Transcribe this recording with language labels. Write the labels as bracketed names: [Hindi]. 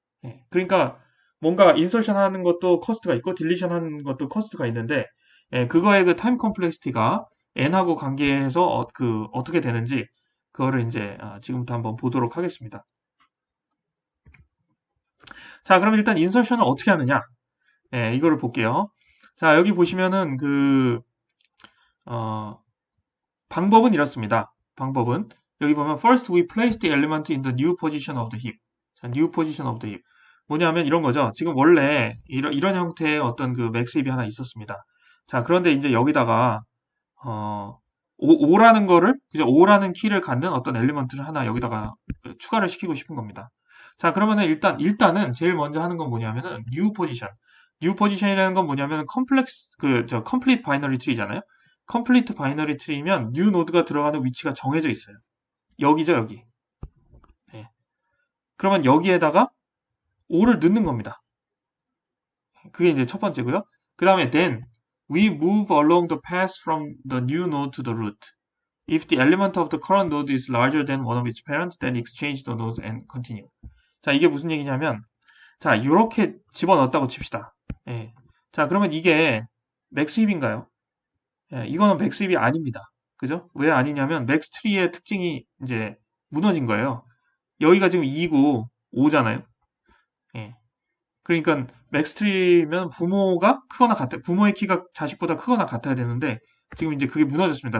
[Korean] 예, 그러니까 뭔가 인서션 하는 것도 커스트가 있고 딜리션 하는 것도 커스트가 있는데 예, 그거의 그 타임 컴플렉시티가 n하고 관계해서 어떻게 되는지 그거를 이제 지금부터 한번 보도록 하겠습니다. 자, 그럼 일단 인서션을 어떻게 하느냐? 예, 이거를 볼게요. 자, 여기 보시면은 어, 방법은 이렇습니다. 방법은 여기 보면 [English] first we place the element in the new position of the heap. 자, new position of the heap. [Korean] 뭐냐면 이런 거죠. 지금 원래 이런 형태의 어떤 그 맥스 힙이 하나 있었습니다. 자, 그런데 이제 여기다가 어, 5라는 거를 그죠? 5라는 키를 갖는 어떤 엘리먼트를 하나 여기다가 추가를 시키고 싶은 겁니다. 자, 그러면은 일단은 제일 먼저 하는 건 뭐냐면은 new position. new position이라는 건 뭐냐면 컴플렉스 complete binary tree잖아요. complete binary tree면 new 노드가 들어가는 위치가 정해져 있어요. 여기죠, 여기. 예. 그러면 여기에다가 5를 넣는 겁니다. 그게 이제 첫 번째고요. 그 다음에 [English] then we move along the path from the new node to the root. If the element of the current node is larger than one of its parents, then exchange the nodes and continue. [Korean] 자, 이게 무슨 얘기냐면, 자, 이렇게 집어넣었다고 칩시다. 예. 자, 그러면 이게 맥스 힙인가요? 예, 이거는 맥스 힙이 아닙니다. 그죠? 왜 아니냐면, 맥스 트리의 특징이 이제 무너진 거예요. 여기가 지금 2고 5잖아요. 예. 그러니까 맥스 트리면 부모가 크거나 같아, 부모의 키가 자식보다 크거나 같아야 되는데, 지금 이제 그게 무너졌습니다.